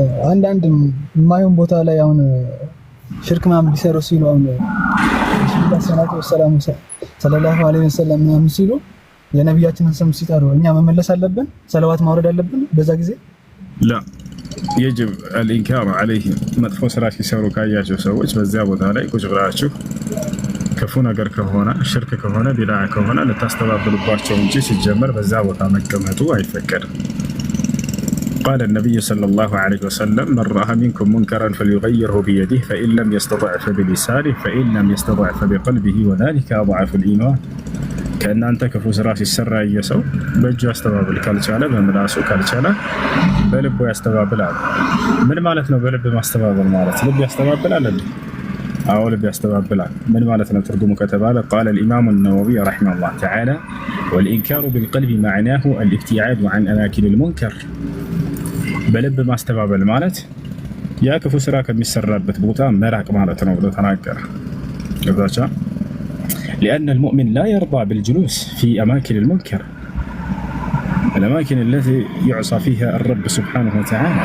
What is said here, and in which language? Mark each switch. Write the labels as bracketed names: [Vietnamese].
[Amharic] አንዳንድ የማይሆን ቦታ ላይ አሁን ሽርክ ምናምን ሊሰሩ ሲሉ አሁን ሰለላሁ ዐለይሂ ወሰለም ምናምን ሲሉ የነቢያችንን ስም ሲጠሩ እኛ መመለስ አለብን? ሰለዋት ማውረድ አለብን በዛ ጊዜ? [Arabic] لا يجب الإنكار عليهم [Amharic] መጥፎ ስራ ሲሰሩ ካያቸው ሰዎች በዚያ ቦታ ላይ ቁጭ ብላችሁ ክፉ ነገር ከሆነ ሽርክ ከሆነ ቢድዓ ከሆነ ልታስተባብሉባቸው እንጂ ሲጀመር በዛ ቦታ መቀመጡ አይፈቀድም። [Arabic] قال النبي صلى الله عليه وسلم من رأى منكم منكرا فليغيره بيده فإن لم يستطع فبلسانه فإن لم يستطع فبقلبه وذلك أضعف الإيمان. كأن أنت كفو سرا [Amharic] ሲሰራ እየሰው በእጁ ያስተባብል ካልቻለ በምላሱ ካልቻለ በልቡ ያስተባብላል። ምን ማለት ነው በልብ ማስተባበል ማለት? ልብ ያስተባብላል እንዴ? አዎ ልብ ያስተባብላል። ምን ማለት ነው ትርጉሙ ከተባለ [Arabic] قال الإمام النووي رحمه الله تعالى والإنكار بالقلب معناه الابتعاد عن أماكن المنكر. [Amharic] በልብ ማስተባበል ማለት ያ ክፉ ስራ ከሚሰራበት ቦታ መራቅ ማለት ነው ብሎ ተናገረ። ገባቻ [Arabic] لأن المؤمن لا يرضى بالجلوس في أماكن المنكر الأماكن التي يعصى فيها الرب سبحانه وتعالى.